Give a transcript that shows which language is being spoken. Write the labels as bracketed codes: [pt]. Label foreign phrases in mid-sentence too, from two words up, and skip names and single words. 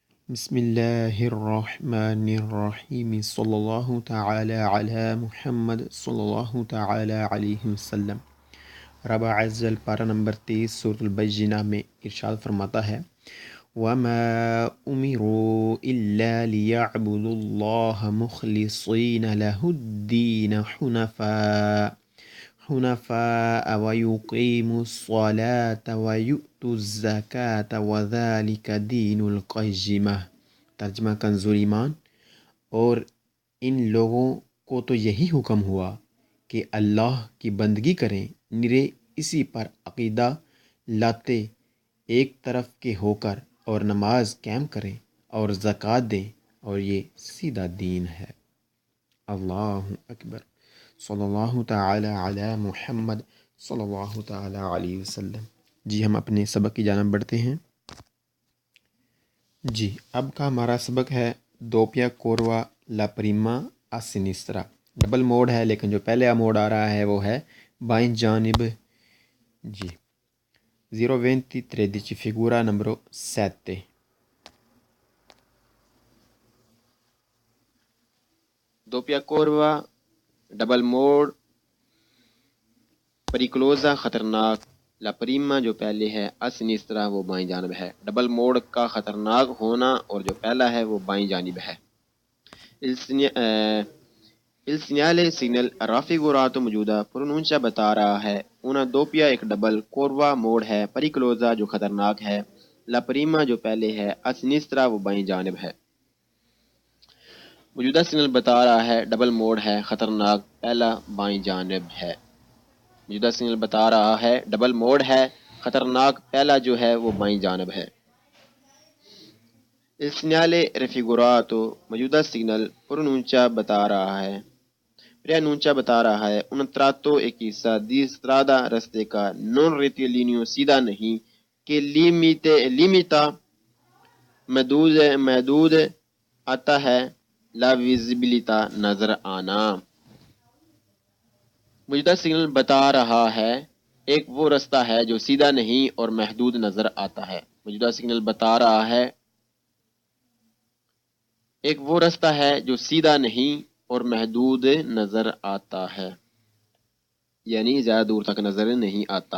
[ar] بسم اللہ الرحمن الرحیم صلی اللہ تعالی علی محمد صلی اللہ تعالی علیہ وسلم۔ [ur] رب [ar] عز وجل [ur] پارہ نمبر 23 سورۃ البینہ میں ارشاد فرماتا ہے [ar] وَمَا أُمِرُوا إِلَّا لِيَعْبُدُوا اللَّهَ مُخْلِصِينَ لَهُ الدِّينَ حُنَفَاءَ وَيُقِيمُوا الصَّلَاةَ وَيُؤْتُوا الزَّكَاةَ وَذَلِكَ دِينُ الْقَيِّمَةِ۔ [ur] ترجمہ کنزُ ایمان، اور ان لوگوں کو تو یہی حکم ہوا کہ اللہ کی بندگی کریں، نرے اسی پر عقیدہ لاتے ایک طرف کے ہو کر، اور نماز قائم کریں اور زکوٰۃ دیں، اور یہ سیدھا دین ہے۔ [ar] اللہ اکبر، صلی اللہ تعالی علی محمد صلی اللہ تعالی علیہ وسلم۔ [ur] جی ہم اپنے سبق کی جانب بڑھتے ہیں۔ جی اب کا ہمارا سبق ہے [it] doppia curva la prima a sinistra. [ur] ڈبل موڈ ہے، لیکن جو پہلے موڈ آ رہا ہے وہ ہے بائیں جانب۔ جی 023 [it] figura numero 7۔ doppia curva [ur] ڈبل موڈ پریکلوزا خطرناک، [it] la prima [ur] جو پہلے ہے، اسنیسترا وہ بائیں جانب ہے۔ ڈبل موڈ کا خطرناک ہونا اور جو پہلا ہے وہ بائیں جانب ہے۔ [it] il segnale [ur] سگنل رافیگوراتو موجودہ پرونونشا بتا رہا ہے [it] una doppia [ur] ایک ڈبل کوروا موڈ ہے، پریکلوزا جو خطرناک ہے، [it] la prima [ur] جو پہلے ہے، اسنیسترا وہ بائیں جانب ہے۔ موجودہ سگنل بتا رہا ہے ڈبل موڈ ہے، خطرناک، پہلا بائیں جانب ہے۔ موجودہ سگنل بتا رہا ہے ڈبل موڈ ہے، خطرناک، پہلا جو ہے وہ بائیں جانب ہے۔ [it] il segnale raffigurato [ur] موجودہ سگنل پرونونچا بتا رہا ہے، پرینونچا بتا رہا ہے [it] un tratto [ur] ایک حصہ [it] di strada [ur] رستے کا، [it] non rettilineo [ur] سیدھا نہیں، کہ limita محدود آتا ہے، [it] la visibilità [ur] نظر آنا۔ موجودہ سگنل بتا رہا ہے ایک وہ رستہ ہے جو سیدھا نہیں اور محدود نظر آتا ہے۔ موجودہ سگنل بتا رہا ہے ایک وہ رستہ ہے جو سیدھا نہیں اور محدود نظر آتا ہے، یعنی زیادہ دور تک نظر نہیں آتا۔